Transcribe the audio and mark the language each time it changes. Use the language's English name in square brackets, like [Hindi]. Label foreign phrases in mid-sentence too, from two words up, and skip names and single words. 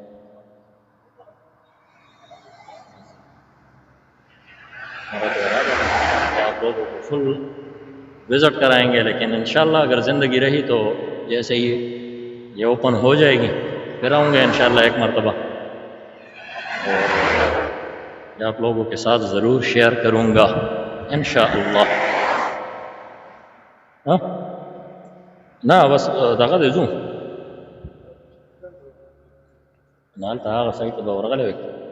[Urdu] میرا تو ارادہ ہے کہ آپ لوگوں کو [English] full visit [Urdu] کرائیں گے، لیکن انشاءاللہ اگر زندگی رہی تو جیسے ہی یہ اوپن ہو جائے گی پھر آؤں گے انشاءاللہ ایک مرتبہ، اور یہ آپ لوگوں کے ساتھ ضرور شیئر کروں گا انشاءاللہ. [Pashto] ہاں نہ بس دغه دی زوم نه هلته هغه سړي ته به ورغلی وای.